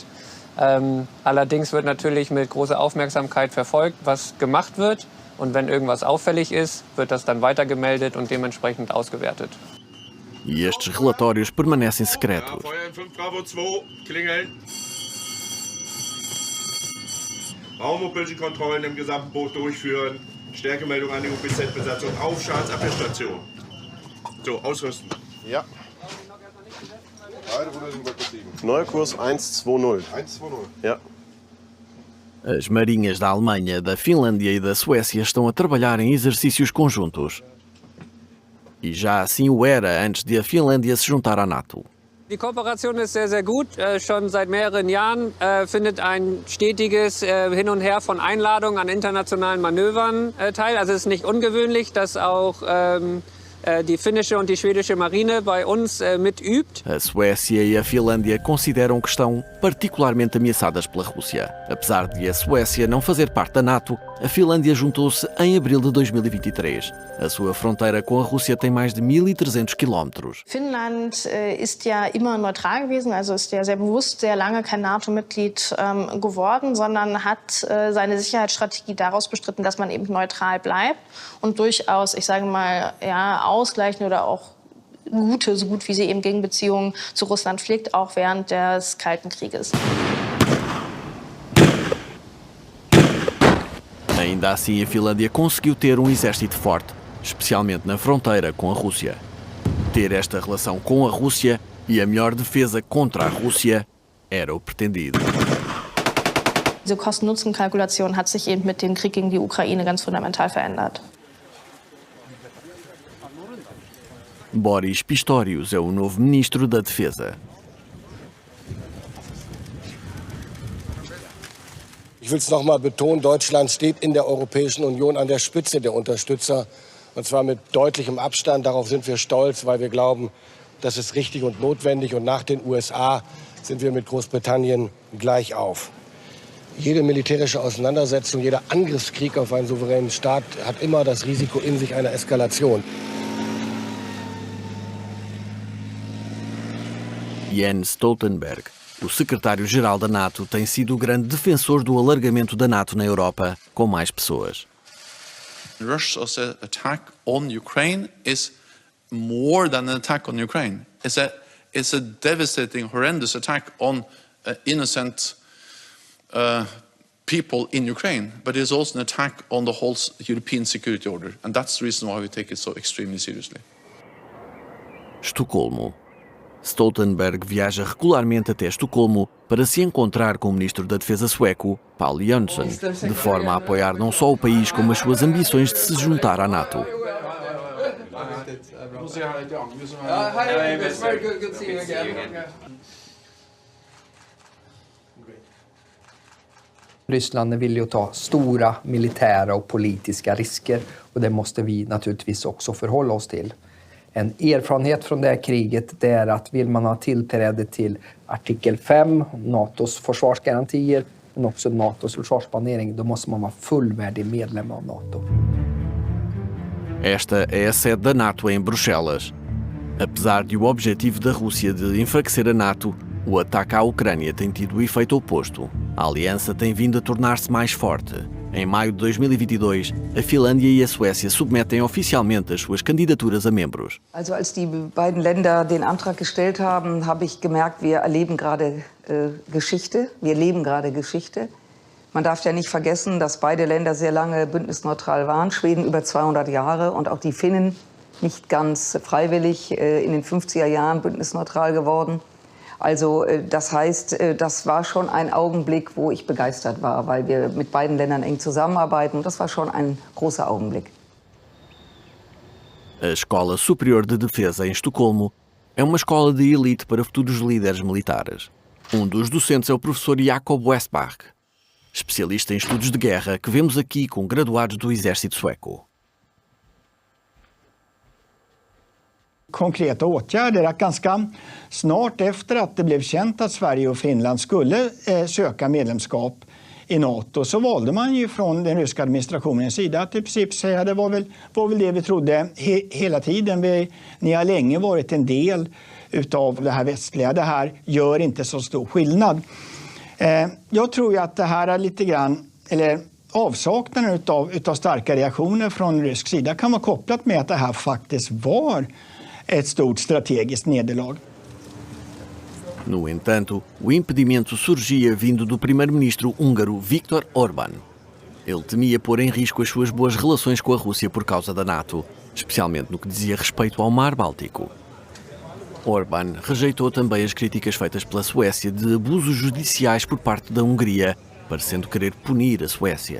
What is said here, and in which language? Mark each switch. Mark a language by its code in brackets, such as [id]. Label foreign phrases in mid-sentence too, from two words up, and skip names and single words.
[de] Allerdings wird natürlich mit großer Aufmerksamkeit verfolgt, was gemacht wird. Und wenn irgendwas auffällig ist, wird das dann weitergemeldet und dementsprechend ausgewertet. [pt] E estes relatórios permanecem secretos. [de] Feuer in 5 Bravo 2, klingeln. Raummobility-Kontrollen im gesamten Boot durchführen. Stärkemeldung an die UPZ-Besatzung auf Schadensabwehrstation. So, ausrüsten. Ja. Beide Ruder sind gut besiegen. Neuer Kurs 120. 1-2-0. Ja. [pt] As marinhas da Alemanha, da Finlândia e da Suécia estão a trabalhar em exercícios conjuntos. E já assim o era antes de a Finlândia se juntar à NATO. [de] Die Kooperation ist sehr, sehr gut. Schon seit mehreren Jahren findet ein stetiges Hin und Her von Einladungen an internationalen Manövern teil. Also es ist nicht ungewöhnlich, dass auch die finnische und die schwedische Marine bei uns mitübt. [pt] A Suécia e a Finlândia consideram que estão particularmente ameaçadas pela Rússia. Apesar de a Suécia não fazer parte da NATO, a Finlândia juntou-se em abril de 2023. A sua fronteira com a Rússia tem mais de 1.300 quilómetros. [de] Finnland ist ja immer neutral gewesen, also ist ja sehr bewusst sehr lange kein NATO-Mitglied geworden, sondern hat seine Sicherheitsstrategie daraus bestritten, dass man eben neutral bleibt und durchaus, ich sage mal, ja, ausgleichende oder auch gute, so gut wie sie eben Gegenbeziehungen zu Russland pflegt, auch während des Kalten Krieges. [pt] Ainda assim, a Finlândia conseguiu ter um exército forte, especialmente na fronteira com a Rússia. Ter esta relação com a Rússia e a melhor defesa contra a Rússia era o pretendido. [de] Diese Kosten-Nutzen-Kalkulation hat sich eben mit dem Krieg gegen die Ukraine ganz fundamental verändert. [pt] Boris Pistorius é o novo ministro da Defesa. [de] Ich will es noch mal betonen, Deutschland steht in der Europäischen Union an der Spitze der Unterstützer, und zwar mit deutlichem Abstand. Darauf sind wir stolz, weil wir glauben, das ist richtig und notwendig. Und nach den USA sind wir mit Großbritannien gleich auf. Jede militärische Auseinandersetzung, jeder Angriffskrieg auf einen souveränen Staat hat immer das Risiko in sich einer Eskalation. [pt] Jens Stoltenberg, o secretário-geral da NATO, tem sido o grande defensor do alargamento da NATO na Europa, com mais pessoas. [en] Russia's attack on Ukraine is more than an attack on Ukraine. It's a devastating, horrendous attack on innocent people in Ukraine, but it's also an attack on the whole European security order, and that's the reason why we take it so extremely seriously. [pt] Estocolmo. Stoltenberg viaja regularmente até Estocolmo para se encontrar com o ministro da Defesa sueco, Paul Jönsson, de forma a apoiar não só o país como as suas ambições de se juntar à NATO. [sv] Ryssland är villig att ta stora militära och politiska risker, och det måste vi naturligtvis också förhålla oss till. En erfarenhet från det här kriget är att vill man ha tillträde till artikel 5, NATOs försvarsgarantier, men också NATOs försvarsplanering, då måste man vara fullvärdig medlem av NATO. [pt] Esta é a sede da NATO em Bruxelas. Apesar de o objetivo da Rússia de enfraquecer a NATO, o ataque à Ucrânia tem tido o efeito oposto. A aliança tem vindo a tornar-se mais forte. Em maio de 2022, a Finlândia e a Suécia submetem oficialmente as suas candidaturas a membros. [de] Also als die beiden Länder den Antrag gestellt haben, habe ich gemerkt, wir erleben gerade Geschichte. Wir leben gerade Geschichte. Man darf ja nicht vergessen, dass beide Länder sehr lange bündnisneutral waren. Schweden über 200 Jahre und auch die Finnen nicht ganz freiwillig in den 50er Jahren bündnisneutral geworden. Also das heißt, das war schon ein Augenblick, wo ich begeistert war, weil wir mit beiden Ländern eng zusammenarbeiten. Das war schon ein großer Augenblick. [pt] A Escola Superior de Defesa em Estocolmo é uma escola de elite para futuros líderes militares. Um dos docentes é o professor Jakob Westbach, especialista em estudos de guerra que vemos aqui com graduados do exército sueco. [sv] Konkreta åtgärder att ganska snart efter att det blev känt att Sverige och Finland skulle söka medlemskap i NATO, så valde man ju från den ryska administrationens sida att i princip säga det var väl det vi trodde hela tiden. Ni har länge varit en del utav det här västliga. Det här gör inte så stor skillnad. Jag tror ju att det här är lite grann, eller avsaknaden utav starka reaktioner från rysk sida kan vara kopplat med att det här faktiskt var ett stort strategiskt nederlag. [pt] No entanto, o impedimento surgia vindo do primeiro-ministro húngaro Viktor Orbán. Ele temia pôr em risco as suas boas relações com a Rússia por causa da NATO, especialmente no que dizia respeito ao Mar Báltico. Orbán rejeitou também as críticas feitas pela Suécia de abusos judiciais por parte da Hungria, parecendo querer punir a Suécia.